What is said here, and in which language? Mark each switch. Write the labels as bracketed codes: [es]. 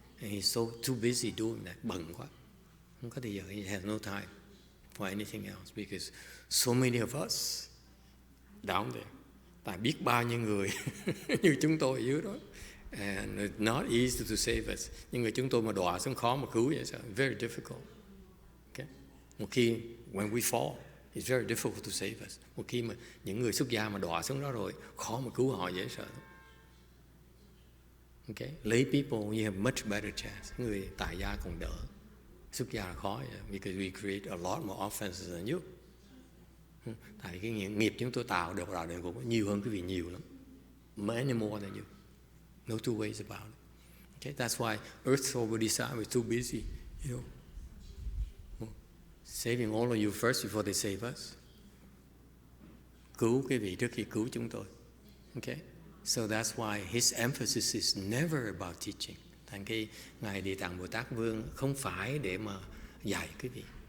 [en] And he's so too busy doing that. [vi] Bận quá. Không có thời giờ. [en] He has no time for anything else because so many of us down there. [vi] Tại biết bao nhiêu người như chúng tôi ở dưới đó. [en] And it's not easy to save us. [vi] Nhưng người chúng tôi mà đọa xuống khó mà cứu vậy sao? [en] Very difficult. Okay. [vi] Một khi [en] when we fall, it's very difficult to save us. [vi] Một khi mà những người xuất gia mà đọa xuống đó rồi, khó mà cứu họ dễ sợ. [en] Okay, lay people you have much better chance. [vi] Người tại gia còn đỡ, xuất gia là khó, [en] because we create a lot more offenses than you. [vi] Tại cái nghiệp chúng tôi tạo được vào đời cũng nhiều hơn quý vị nhiều lắm, [en] many more than you. No two ways about it. Okay, that's why erstwhile Bodhisattva is too busy, you know, saving all of you first before they save us. [vi] Cứu quý vị trước khi cứu chúng tôi. [en] Okay. So that's why his emphasis is never about teaching. [vi] Thành cái ngài Địa Tạng Bồ Tát Vương không phải để mà dạy quý vị.